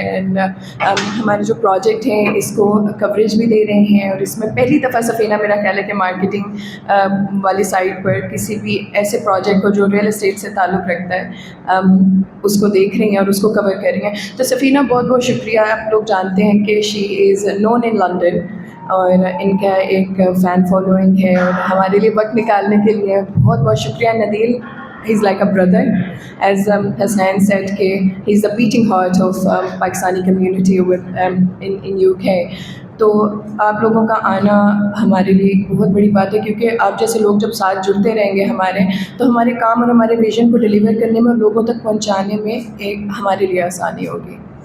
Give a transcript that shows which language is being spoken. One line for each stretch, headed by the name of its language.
Urdu: And ہمارے جو project ہیں اس کو کوریج بھی دے رہے ہیں, اور اس میں پہلی دفعہ سفینہ میرا خیال ہے کہ مارکیٹنگ والی سائٹ پر کسی بھی ایسے پروجیکٹ کو جو ریئل اسٹیٹ سے تعلق رکھتا ہے اس کو دیکھ رہی ہیں اور اس کو کور کر رہی ہیں. تو سفینہ بہت بہت شکریہ. آپ لوگ جانتے ہیں کہ
English: she is known in London,
Urdu: اور ان کا ایک فین فالوئنگ ہے, اور ہمارے لیے وقت نکالنے کے لیے بہت بہت شکریہ.
English: Nadeel, he is like a brother, as Hasnain said کہ he is the beating heart of Pakistani community in UK.
Urdu: تو آپ لوگوں کا آنا ہمارے لیے ایک بہت بڑی بات ہے, کیونکہ آپ جیسے لوگ جب ساتھ جڑتے رہیں گے ہمارے, تو ہمارے کام اور ہمارے ویژن کو ڈیلیور کرنے میں اور لوگوں تک پہنچانے میں ایک ہمارے لیے آسانی ہوگی.